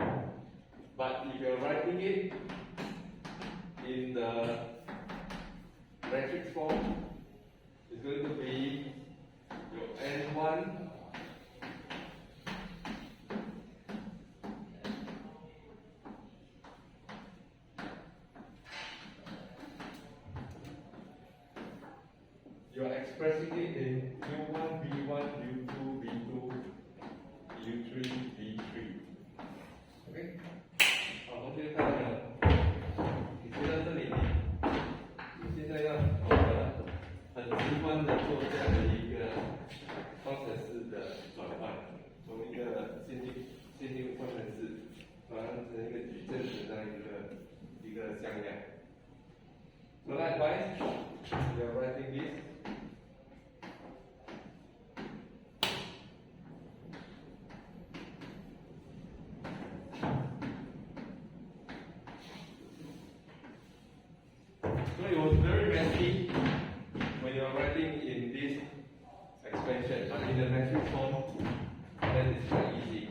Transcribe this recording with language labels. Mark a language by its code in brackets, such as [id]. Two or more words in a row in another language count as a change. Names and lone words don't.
[en] But if you're writing it in the matrix form, it's going to be your n1 you're expressing it in u1 v1 u2 v2 u3 v3. [zh] OK， 好，同学看到没有？你学到这里，你现在要懂得很直观的做这样的一个方程式的转换，从一个线性方程式转换成一个矩阵的这样一个向量。 [en] So likewise, we are writing this. So it was very messy when you are writing in this expansion, but in the matrix form, then it's quite easy.